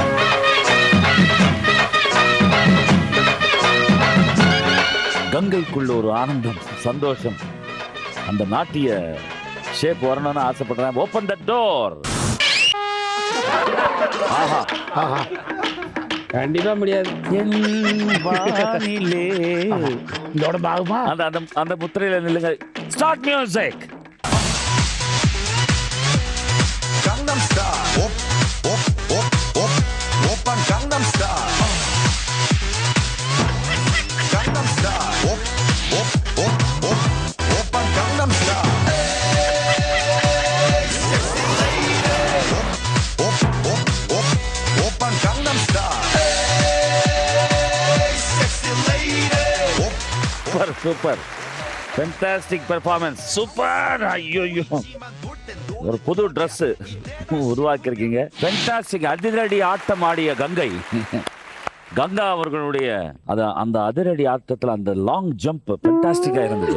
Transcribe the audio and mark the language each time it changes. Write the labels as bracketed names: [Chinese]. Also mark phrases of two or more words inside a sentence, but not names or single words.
[Tamil] கங்கைக்குள்ள ஒரு ஆனந்தம், சந்தோஷம், அந்த நாட்டிய ஷேப் வரணும்னு ஆசைப்படுறேன். [English] Open the door. ஆஹா [Tamil] ஆஹா, கண்டிப்பா முடியாது. இதோட பாகமா அந்த அந்த அந்த முத்திரையில நில்லுங்க. [English] Start music. Gangnam Style. Op, op, op, op, Oppan Gangnam Style. Gangnam Style. Op, op, op, op, Oppan Gangnam Style. Hey, sexy lady. Op, op, op, Oppan Gangnam Style. Hey, sexy lady. Op, Super super, fantastic performance, super. [Tamil] ஐயோ ஒரு புது Dress உருவாக்கி இருக்கீங்க. ஃபென்டாஸ்டிக். அதிரடி ஆட்டம் ஆடிய கங்கை. கங்கா அவர்களுடைய அந்த அதிரடி ஆட்டத்தில் அந்த [English] long jump [Tamil] ஃபென்டாஸ்டிக்கா இருந்தது.